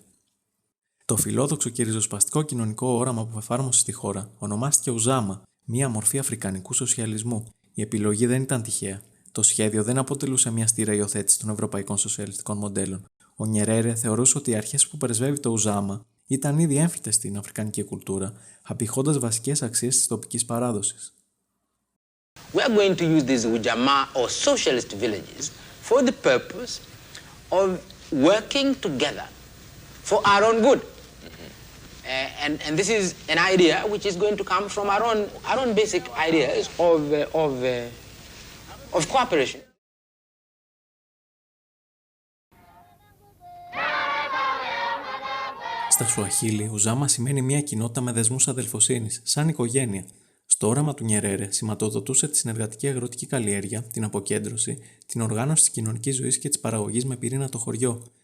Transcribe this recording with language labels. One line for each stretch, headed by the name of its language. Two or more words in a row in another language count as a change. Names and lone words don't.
Greek: Το φιλόδοξο και ριζοσπαστικό κοινωνικό όραμα που εφάρμοσε στη χώρα ονομάστηκε Ουζάμα, μία μορφή αφρικανικού σοσιαλισμού. Η επιλογή δεν ήταν τυχαία. Το σχέδιο δεν αποτελούσε μια στήρα υιοθέτηση των ευρωπαϊκών σοσιαλιστικών μοντέλων. Ο Νιερέρε θεωρούσε ότι οι αρχές που πρεσβεύει το Ουζάμα ήταν ήδη έμφυτες στην αφρικανική κουλτούρα, απηχώντας βασικές αξίες της τοπικής παράδοσης.
English: We are going to use these Ujamaa or socialist villages for the purpose of working together for our own good. And this is an idea which is going to come from our own basic ideas of cooperation.
Greek: Στα Σουαχίλι, Ουζάμα σημαίνει μια κοινότητα με δεσμούς αδελφοσύνης, σαν οικογένεια. Στο όραμα του Νιερέρε σηματοδοτούσε τη συνεργατική αγροτική καλλιέργεια, την αποκέντρωση, την οργάνωση της κοινωνικής ζωής και της παραγωγής με πυρήνα το χωριό.